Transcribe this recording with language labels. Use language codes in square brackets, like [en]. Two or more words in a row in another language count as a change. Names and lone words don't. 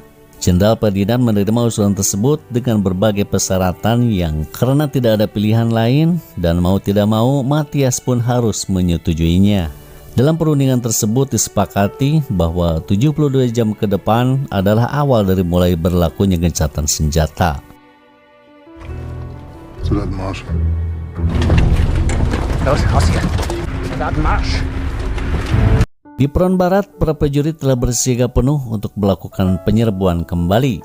[id] Jenderal Ferdinand menerima usulan tersebut dengan berbagai persyaratan yang karena tidak ada pilihan lain dan mau tidak mau Matthias pun harus menyetujuinya. Dalam perundingan tersebut disepakati bahwa 72 jam ke depan adalah awal dari mulai berlakunya gencatan senjata. [de] Soldaten Marsch. Los, raus hier. Soldaten Marsch. [id] Di front barat, para prajurit telah bersiaga penuh untuk melakukan penyerbuan kembali.